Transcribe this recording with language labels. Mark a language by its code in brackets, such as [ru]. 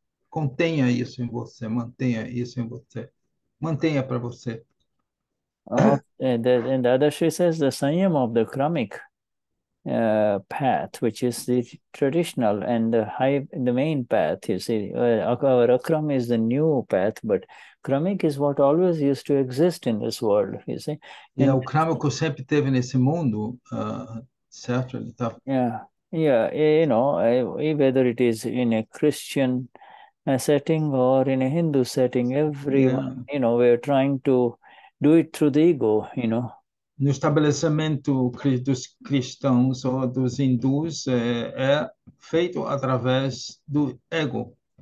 [pt] Contenha isso em você, mantenha isso em você. Mantenha para você. [en] And the other she says the Saiyam of the Kramic path, which is the traditional and the main path, you see. Our Akram is the new path, but Kramic is what always used to exist in this world, you see. [pt] E o Kramico sempre teve nesse mundo, certo? Ele tá... [en] whether it is in a Christian setting or in a Hindu setting, everyone, we're trying to do it through the ego, [pt] No estabelecimento dos cristãos ou dos hindus é feito através do ego.